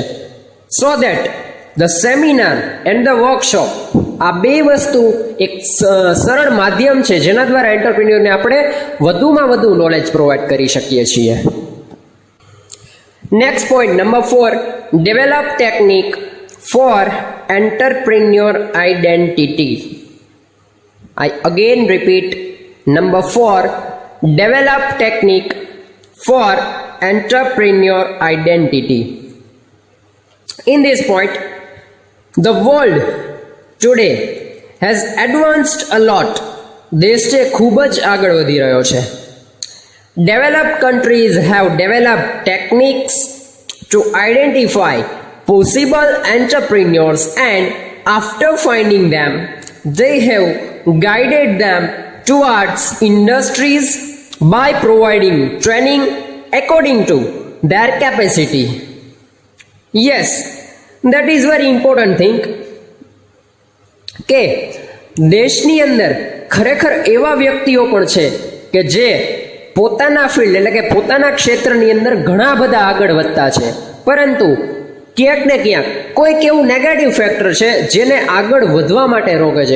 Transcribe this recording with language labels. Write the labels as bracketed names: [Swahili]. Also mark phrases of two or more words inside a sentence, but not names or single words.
[English] so that the seminar and the workshop, [Gujarati] આ બે વસ્તુ એક સરળ માધ્યમ છે જેના દ્વારા એન્ટરપ્રિન્યોરને આપણે વધુમાં વધુ [English] knowledge provide [Gujarati] કરી શકીએ છીએ. [English] next point number 4, develop technique for entrepreneur identity. I again repeat, number 4, develop technique for entrepreneur identity. In this point, the world today has advanced a lot. [Gujarati] દેશ છે ખૂબ જ આગળ વધી રહ્યો છે. [English] Developed countries have developed techniques to identify possible entrepreneurs, and after finding them, they have guided them towards industries by providing training according to their capacity. Yes, that is very important thing [Gujarati] કે દેશની અંદર ખરેખર એવા વ્યક્તિઓ પણ છે કે જે પોતાના ફિલ્ડ એટલે કે પોતાના ક્ષેત્રની અંદર ઘણા બધા આગળ વધતા છે, પરંતુ ક્યાંક ને ક્યાંક કોઈક એવું [English] negative factor [Gujarati] છે જેને આગળ વધવા માટે રોકે છે.